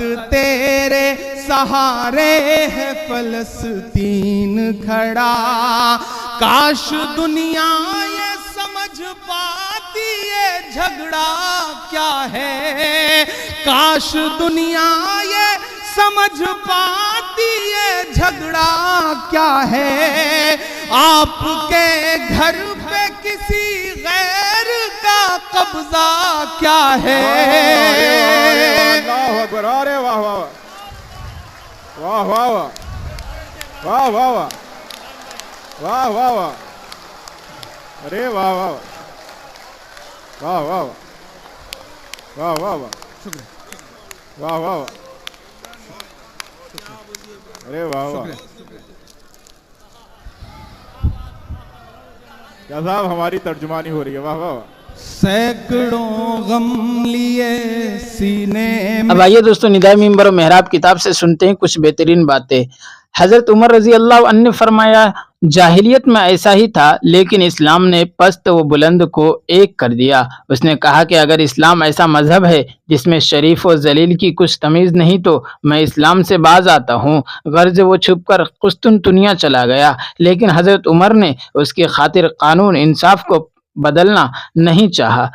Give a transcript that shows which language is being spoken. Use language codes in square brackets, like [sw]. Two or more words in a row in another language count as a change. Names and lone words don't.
[ur] تیرے سہارے ہے فلسطین کھڑا، کاش دنیا یہ سمجھ پاتی یہ جھگڑا کیا ہے، کاش دنیا یہ سمجھ پاتی یہ جھگڑا کیا ہے، آپ کے گھر پہ کسی غیر کا قبضہ کیا ہے۔ [ar] اللہ اکبر، [ur] ارے واہ واہ واہ واہ واہ واہ واہ واہ واہ واہ، ارے واہ واہ واہ واہ واہ واہ واہ، شکریہ، واہ واہ واہ، ارے واہ واہ، کیا صاحب ہماری ترجمانی ہو رہی ہے، واہ واہ واہ۔ سینکڑوں غم لیے سینے میں۔ اب آئیے دوستو ندائے منبر و محراب کتاب سے سنتے ہیں کچھ بہترین باتیں۔ حضرت عمر رضی اللہ عنہ نے فرمایا، جاہلیت میں ایسا ہی تھا، لیکن اسلام نے پست و بلند کو ایک کر دیا. اس نے کہا کہ اگر اسلام ایسا مذہب ہے جس میں شریف اور ذلیل کی کچھ تمیز نہیں تو میں اسلام سے باز آتا ہوں. غرض وہ چھپ کر قسطنطنیہ چلا گیا، لیکن حضرت عمر نے اس کی خاطر قانون انصاف کو بدلنا نہیں چاہا.